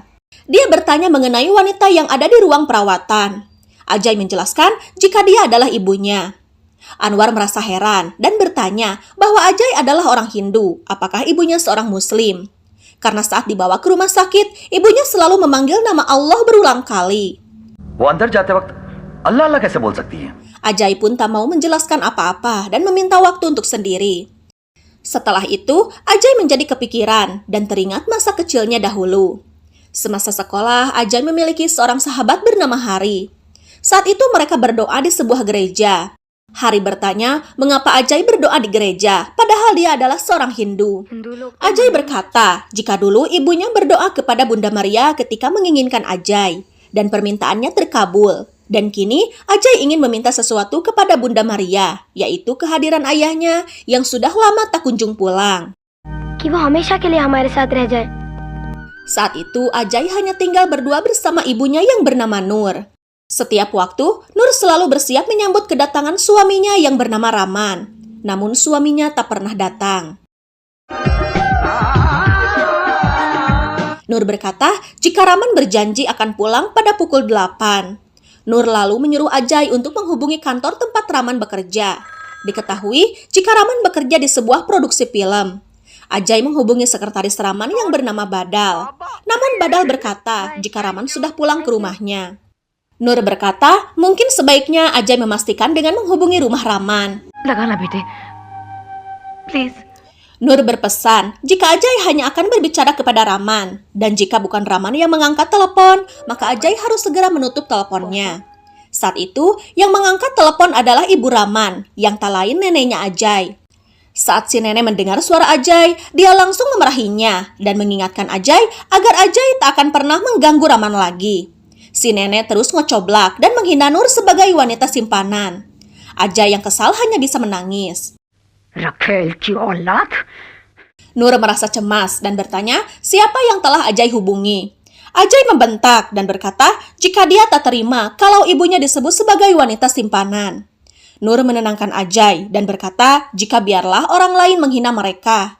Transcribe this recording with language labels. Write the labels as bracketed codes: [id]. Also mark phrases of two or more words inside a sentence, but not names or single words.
[id] Dia bertanya mengenai wanita yang ada di ruang perawatan. Ajay menjelaskan jika dia adalah ibunya. Anwar merasa heran dan bertanya bahwa Ajay adalah orang Hindu, apakah ibunya seorang Muslim? Karena saat dibawa ke rumah sakit, ibunya selalu memanggil nama Allah berulang kali. [hi] वो अंदर जाते वक्त अल्लाह अल्लाह कैसे बोल सकती है? [id] Ajay pun tak mau menjelaskan apa-apa dan meminta waktu untuk sendiri. Setelah itu, Ajay menjadi kepikiran dan teringat masa kecilnya dahulu. Semasa sekolah, Ajay memiliki seorang sahabat bernama Hari. Saat itu mereka berdoa di sebuah gereja. Hari bertanya mengapa Ajay berdoa di gereja, padahal dia adalah seorang Hindu. Ajay berkata, jika dulu ibunya berdoa kepada Bunda Maria ketika menginginkan Ajay, dan permintaannya terkabul. Dan kini Ajay ingin meminta sesuatu kepada Bunda Maria, yaitu kehadiran ayahnya yang sudah lama tak kunjung pulang. [hi] कि वो हमेशा के लिए हमारे साथ रह जाए. [id] Saat itu Ajay hanya tinggal berdua bersama ibunya yang bernama Nur. Setiap waktu, Nur selalu bersiap menyambut kedatangan suaminya yang bernama Raman. Namun suaminya tak pernah datang. Nur berkata jika Raman berjanji akan pulang pada pukul 8. Nur lalu menyuruh Ajay untuk menghubungi kantor tempat Raman bekerja. Diketahui jika Raman bekerja di sebuah produksi film. Ajay menghubungi sekretaris Raman yang bernama Badal. Namun Badal berkata jika Raman sudah pulang ke rumahnya. Nur berkata, mungkin sebaiknya Ajay memastikan dengan menghubungi rumah Raman. [hi] लगाना बेटे, please. [id] Nur berpesan jika Ajay hanya akan berbicara kepada Raman. Dan jika bukan Raman yang mengangkat telepon, maka Ajay harus segera menutup teleponnya. Saat itu, yang mengangkat telepon adalah ibu Raman, yang tak lain neneknya Ajay. Saat si nenek mendengar suara Ajay, dia langsung memarahinya dan mengingatkan Ajay agar Ajay tak akan pernah mengganggu Raman lagi. Si nenek terus ngocoblak dan menghina Nur sebagai wanita simpanan. Ajay yang kesal hanya bisa menangis. [hi] रखेल की औलाद. [id] Nur merasa cemas dan bertanya siapa yang telah Ajay hubungi. Ajay membentak dan berkata jika dia tak terima kalau ibunya disebut sebagai wanita simpanan. Nur menenangkan Ajay dan berkata jika biarlah orang lain menghina mereka.